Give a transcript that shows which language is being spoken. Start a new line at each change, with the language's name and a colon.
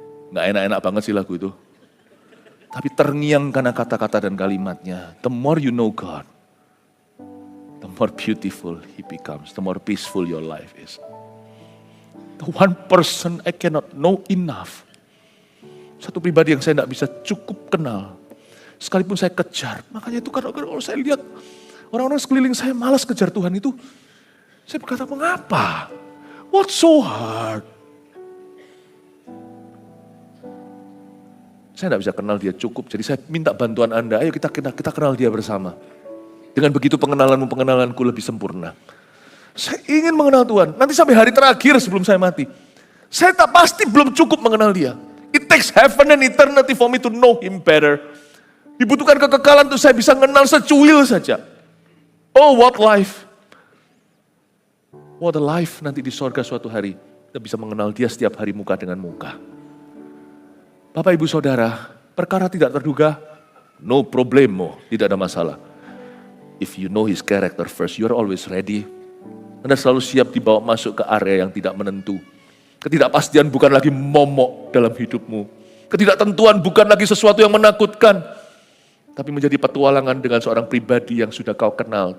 Indonesian: Nggak enak-enak banget sih lagu itu. Tapi terngiang karena kata-kata dan kalimatnya.
English: The more you know God, the more beautiful He becomes, the more peaceful your life is. The one person I cannot know enough.
Indonesian: Satu pribadi yang saya nggak bisa cukup kenal. Sekalipun saya kejar. Makanya itu kalau saya lihat orang-orang sekeliling saya malas kejar Tuhan itu. Saya berkata, mengapa?
English: What's so hard?
Indonesian: Saya tidak bisa kenal dia cukup, jadi saya minta bantuan Anda. Ayo kita kenal dia bersama. Dengan begitu pengenalanku lebih sempurna. Saya ingin mengenal Tuhan. Nanti sampai hari terakhir sebelum saya mati. Saya tak pasti belum cukup mengenal dia.
English: It takes heaven and eternity for me to know Him better.
Indonesian: Dibutuhkan kekekalan untuk saya bisa mengenal secuil saja.
English: Oh, what life. What a life
Indonesian: nanti di sorga suatu hari. Kita bisa mengenal dia setiap hari muka dengan muka. Bapak, Ibu, Saudara, perkara tidak terduga, no problemo, tidak ada masalah.
English: If you know His character first, you are always ready.
Indonesian: Anda selalu siap dibawa masuk ke area yang tidak menentu. Ketidakpastian bukan lagi momok dalam hidupmu. Ketidaktentuan bukan lagi sesuatu yang menakutkan. Tapi menjadi petualangan dengan seorang pribadi yang sudah kau kenal.